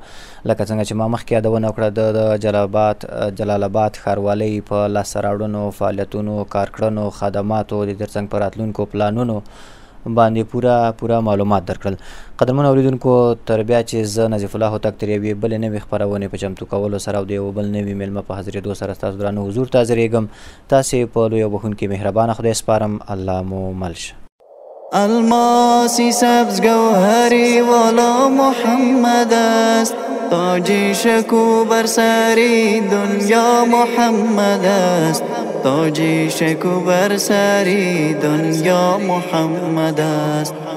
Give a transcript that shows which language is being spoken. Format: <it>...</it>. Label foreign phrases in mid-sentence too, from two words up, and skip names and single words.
<ps>لکه څنګه چې ما مخکې یادونه وکړه د جلال آباد ښاروالۍ په لاسته راوړنو، فعالیتونو، کارکړنو، خدماتو د ترڅنګ په راتلونکو پلانونو باندې پوره معلومات درکړل. قدرمن اوریدونکو، تر بیا چې زه نظیف الله هوتک تر یوې بلې نوې خپرونې په چمتو کولو سره او د یو بل نوي میلمه په حاضرېدو سره ستاسو درانه حضور ته حاضرېږم. تاسې په لوی او بخښونکي مهربانه خدای سپارم. الله مو مل شه.</ps> <fa>الماسی سبز گوهری والا محمد است، تاجی شکو بر سری دنیا محمد است، تاجی شکو بر سری دنیا محمد است.</fa>